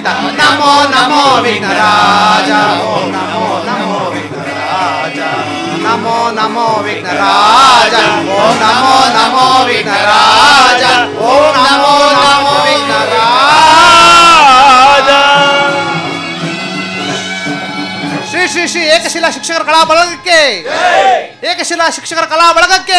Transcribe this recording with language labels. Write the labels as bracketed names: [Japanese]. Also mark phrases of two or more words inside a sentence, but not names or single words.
[Sanskrit] नमो नमो विघ्नराज, ओम नमो नमो विघ्नराज। नमो नमो विघ्नराज, ओम नमो नमो विघ्नराज। ओम नमो नमो विघ्नराज। [Kannada] ಶ್ರೀ ಶ್ರೀ ಶ್ರೀ ಏಕಶಿಲಾ ಶಿಕ್ಷಕರ ಕಲಾ ಬಳಗಕ್ಕೆ, ಏಕಶಿಲಾ ಶಿಕ್ಷಕರ ಕಲಾ ಬಳಗಕ್ಕೆ,